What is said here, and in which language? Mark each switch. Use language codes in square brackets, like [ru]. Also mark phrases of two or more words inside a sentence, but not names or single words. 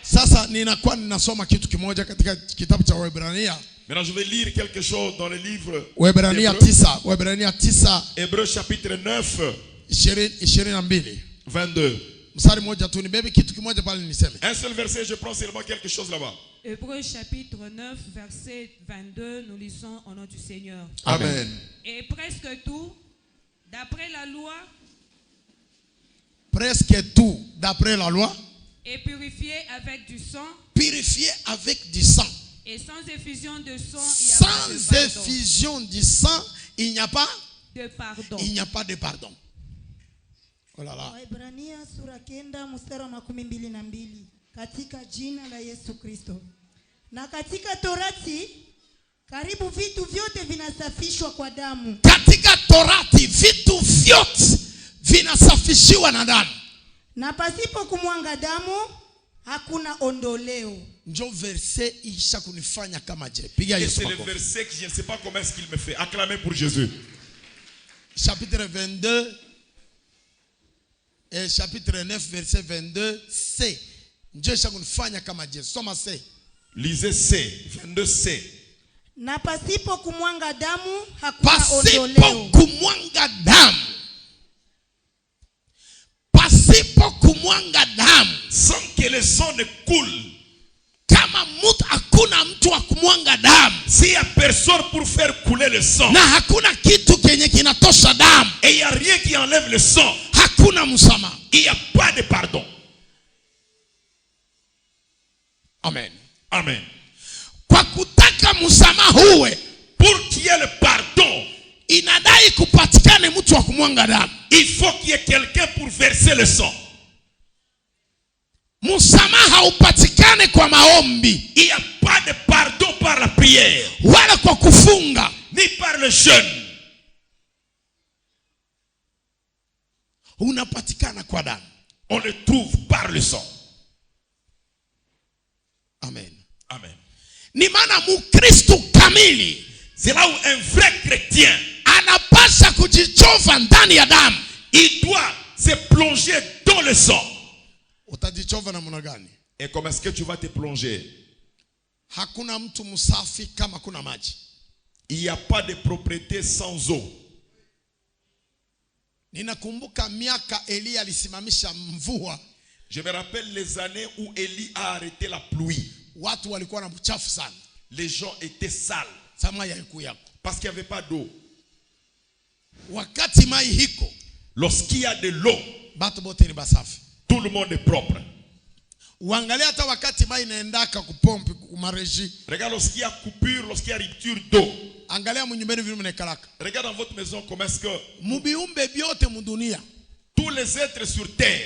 [sw] Sasa ninakuwa ninasoma kitu kimoja katika kitabu cha Waebrania. [fr] Maintenant je vais lire quelque chose dans le livre [sw] Waebrania 9. Waebrania 9. [fr] Hébreux chapitre 9 22. [sw] 22. Mstari mmoja tu nibebe kitu kimoja pale niseme. [fr] Un seul verset, je prends seulement quelque chose là-bas. Hébreux chapitre 9 verset 22, nous lisons au nom du Seigneur. Amen. Et presque tout d'après la loi. Presque tout d'après la loi Et purifié avec du sang. Purifié avec du sang. Et sans effusion de sang, Sans effusion du sang, il n'y a pas de pardon. Il n'y a pas de pardon. Oh là là. [sw] Waebrania sura 9 mstari wa 22. Katika jina la Yesu Kristo. Na katika Torati karibu vitu vyote vinasafishwa kwa damu. Katika Torati vitu vyote vinasafishiwa na damu. Na pasipo kumwanga damu hakuna ondoleo. Njo verset isha kunifanya kama je. Piga Yesu makofi. [fr] C'est le verset que je ne sais pas comment est-ce qu'il me fait. Acclamez pour Jésus. Chapitre 22 et chapitre 9 verset 22 C. [sw] Njo isha kunifanya kama je. Soma C. [fr] Lisez C. 22 C. [sw] Na pasipo kumwanga damu hakuna ondoleo. Pasipo kumwanga damu. Pasipo kumwanga damu. [fr] Sans que le sang ne coule. [sw] Kama mtu hakuna mtu wa kumwanga damu. [fr] S'il y a personne pour faire couler le sang. [sw] Na hakuna kitu kenye kinatosha damu. [fr] Et il y a rien qui enlève le sang. [sw] Hakuna msamaha. [fr] Il n'y a pas de pardon. [sw] Amen. [fr] Amen. [sw] Kwa kutaka msamaha uwe, [fr] pour qu'il y ait le pardon, [sw] inadai kupatikane mtu wa kumwanga damu. [fr] Il faut qu'il y ait quelqu'un pour verser le sang. [sw] Msamaha upatikane kwa maombi. [fr] Il n'y a pas de pardon par la prière. [sw] Wala kwa kufunga. [fr] Ni par le jeûne. [sw] Unapatikana kwa damu. [fr] On le trouve par le sang. [sw] Amen. [fr] Amen. [sw] Ni maana mukristo kamili. [fr] C'est là où un vrai chrétien [sw] anapasha kujichova ndani ya damu. [fr] Il doit se plonger dans le sang. [sw] Utajichova namna gani? [fr] Et comment est-ce que tu vas te plonger? [sw] Hakuna mtu msafi kama kuna maji. [fr] Il n'y a pas de propriété sans eau. [sw] Ninakumbuka miaka Elia alisimamisha mvua. [fr] Je me rappelle les années où Élie a arrêté la pluie. [sw] Watu walikuwa na uchafu sana. [fr] Les gens étaient sales. Parce qu'il n'y avait pas d'eau. [sw] Wakati mai hiko, [fr] lorsqu'il y a de l'eau, [sw] batu bote ni basafi. [fr] Tout le monde est propre. [sw] Uangalia hata wakati mai inaendaka kupompi kumareji. [fr] Regarde lorsqu'il y a coupure, lorsqu'il y a rupture d'eau. [sw] Angalia munyumbeni vile mnekalaka. [fr] Regarde dans votre maison comment est-ce que [sw] mubiumbe byote mudunia, [fr] tous les êtres sur terre,